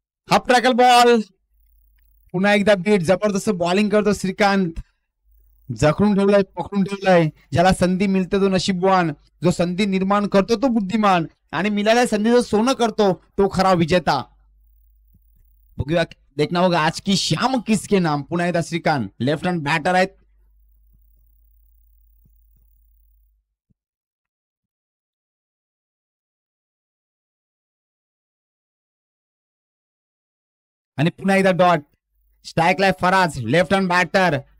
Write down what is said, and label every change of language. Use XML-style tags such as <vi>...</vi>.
<mr>Half ट्रॅकल ball, पुन्हा एकदा bit, जबरदस्त बॉलिंग करतो श्रीकांत, जखडून ठेवलाय, पकडून ठेवलाय. ज्याला संधी मिळते तो नशीबवान, जो संधी निर्माण करतो तो बुद्धिमान, आणि मिळालेल्या संधीचं सोनं करतो तो खरा विजेता.</mr> <hi>बघूया, देखना होगा आज की शाम किसके नाम.</hi> <mr>पुन्हा एकदा श्रीकांत लेफ्ट हँड बॅटर आहेत. आणि पुन्हा एकदा dot. स्ट्राईकला Faraz, left hand batter.</mr>